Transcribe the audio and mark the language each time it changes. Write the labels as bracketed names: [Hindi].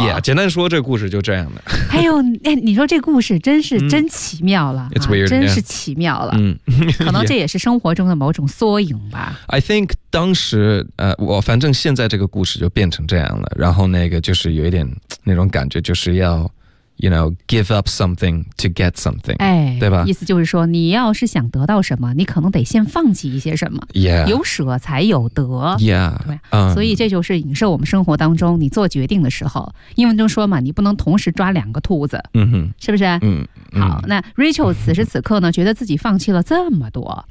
[English] Yeah， [Chinese] 简单说，这个故事就这样的。还有，哎，你说这故事真是真奇妙了， [English] It's weird， [Chinese] 真是奇妙了。嗯，可能这也是生活中的某种缩影吧。 [English] I think [Chinese] 当时我反正现在这个故事就变成这样了。然后那个就是有一点那种感觉，就是要 [English] you know, give up something to get something. 哎， [Chinese] 对吧？意思就是说，你要是想得到什么，你可能得先放弃一些什么。 Yeah. 有舍才有得。 Yeah. 对吧？所以这就是影射我们生活当中你做决定的时候。英文中说嘛，你不能同时抓两个兔子。嗯哼。是不是？嗯。好，那 Rachel 此时此刻呢，觉得自己放弃了这么多。